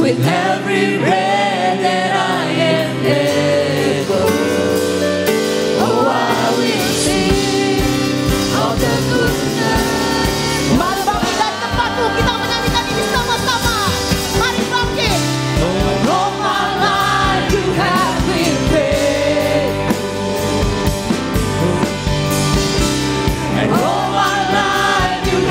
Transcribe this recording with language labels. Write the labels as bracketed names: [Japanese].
[English] With every breath that I am able, oh, I will sing of the goodness. [Indonesian] Mari bangkit dari tempatmu, kita menyanyikan ini sama-sama. Mari bangkit. [English] All my life you have been faithful, and all my life